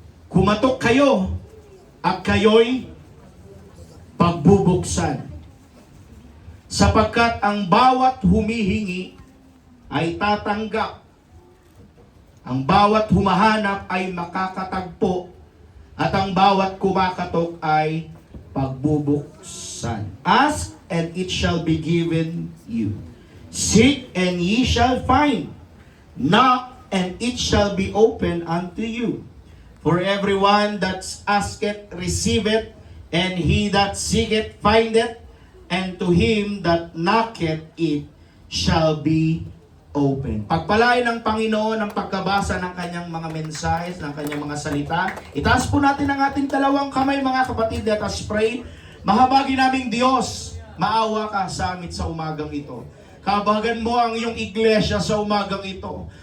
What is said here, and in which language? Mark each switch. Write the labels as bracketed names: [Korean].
[Filipino] Kumatok kayo at kayo'y pagbubuksan. Sapagkat ang bawat humihingi ay tatanggap. Ang bawat humahanap ay makakatagpo. At ang bawat kumakatok ay pagbubuksan. [English] Ask and it shall be given you. Seek and ye shall find. Knock and it shall be opened unto you. For everyone that asketh receiveth, and he that seeketh findeth, and to him that knocketh it shall be open. [Filipino] Pagpalain ng Panginoon ang pagkabasa ng kanyang mga mensahe, ng kanyang mga salita. Itaas po natin ang ating dalawang kamay mga kapatid. [English] Let us pray. [Filipino] Mahabagi naming Diyos, maawa ka sa amin sa umagang ito. Kabagan mo ang iyong iglesia sa umagang ito.